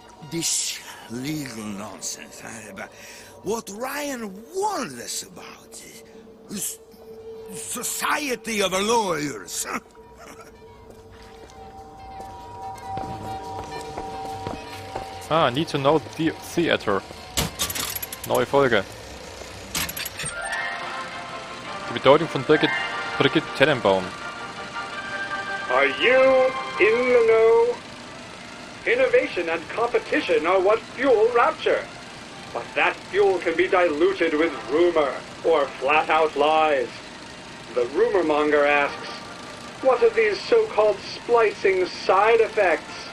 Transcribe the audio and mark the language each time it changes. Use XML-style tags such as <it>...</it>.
<en>This legal nonsense, huh? About what Ryan warned us about. This society of lawyers, huh? Need to know the theater.</en> <de>Neue Folge. Die Bedeutung von Brigitte Tenenbaum.</de> <en>Are you in the know? Innovation and competition are what fuel Rapture. But that fuel can be diluted with rumor or flat-out lies. The rumor monger asks, what are these so-called splicing side effects?</en>